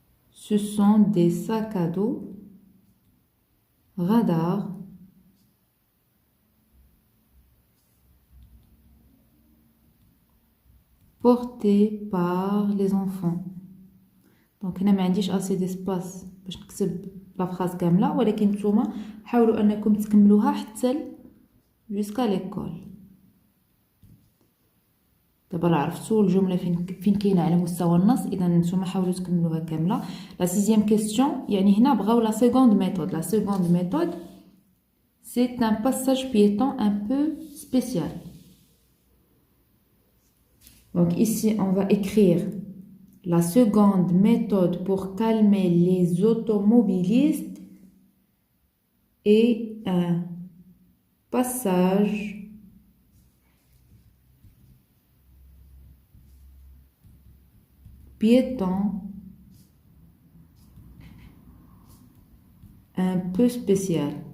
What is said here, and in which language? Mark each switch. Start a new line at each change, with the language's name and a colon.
French: Ce sont des sacs à dos radar portés par les enfants.
Arabic: دونك هنا ما عنديش assez d'espace باش نكتب لا فراز كامله، ولكن نتوما حاولوا انكم تكملوها حتى jusqu'à l'école. دابا عرفتوا الجمله فين كاينه على مستوى النص، اذا نتوما حاولوا تكملوها كامله.
French: لا سيزيام كيسيون يعني هنا بغاو لا سيكوند ميثود. لا سيكوند ميثود c'est un passage piéton un peu spécial. Donc ici on va écrire la seconde méthode pour calmer les automobilistes est un passage piéton un peu spécial.